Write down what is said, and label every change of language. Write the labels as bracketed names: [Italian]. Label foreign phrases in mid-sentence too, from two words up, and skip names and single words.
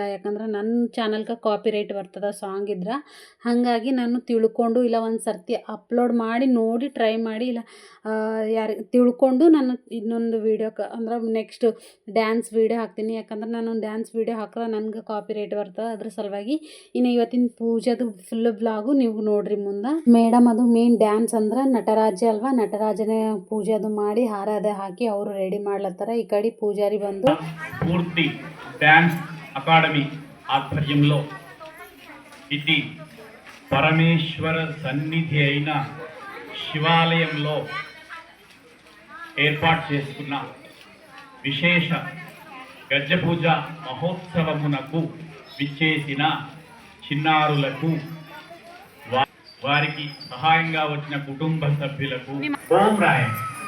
[Kannada] ಯಾಕಂದ್ರೆ ನನ್ನ ಚಾನಲ್ಗೆ [English] copy right [Kannada] ಬರ್ತದೆ ಸಾಂಗ್ ಇದ್ರೆ. ಹಾಗಾಗಿ ನಾನು ತಿಳ್ಕೊಂಡು ಇಲ್ಲ ಒಂದು ಸರ್ತಿ ಅಪ್ಲೋಡ್ ಮಾಡಿ ನೋಡಿ ಟ್ರೈ ಮಾಡಿ, ಇಲ್ಲ ಯಾರು ತಿಳ್ಕೊಂಡು ನಾನು ಇನ್ನೊಂದು ವೀಡಿಯೋಕ್ಕೆ ಅಂದ್ರೆ [English] next dance video [Kannada] ಹಾಕ್ತೀನಿ. ಯಾಕಂದ್ರೆ ನಾನು [English] dance video [Kannada] ಹಾಕಿದ್ರೆ ನನಗೆ [English] copy right [Kannada] ಬರ್ತದೆ. ಅದ್ರ ಸಲುವಾಗಿ ಇನ್ನು ಇವತ್ತಿನ ಪೂಜೆದು [English] full vlog [Kannada] ನೀವು ನೋಡ್ರಿ ಮುಂದೆ. ಮೇಡಮ್ ಅದು [English] main dance [Kannada] ಅಂದ್ರೆ ನಟರಾಜ ಅಲ್ವಾ, ನಟರಾಜನೇ ಪೂಜೆ ಅದು ಮಾಡಿ ಹಾರ ಅದೇ ಹಾಕಿ ಅವರು ರೆಡಿ ಮಾಡ್ಲತ್ತಾರ. ಈ ಕಡೆ ಪೂಜಾರಿ ಬಂದು [Telugu] పూర్తి [English] dance academy [Telugu] ఆధ్వర్యంలో ఇది పరమేశ్వర సన్నిధి అయిన శివాలయంలో ఏర్పాటు చేసుకున్న విశేష గజ్జపూజ మహోత్సవమునకు విచ్చేసిన చిన్నారులకు వారికి సహాయంగా వచ్చిన కుటుంబ సభ్యులకు ఓం రాయండి.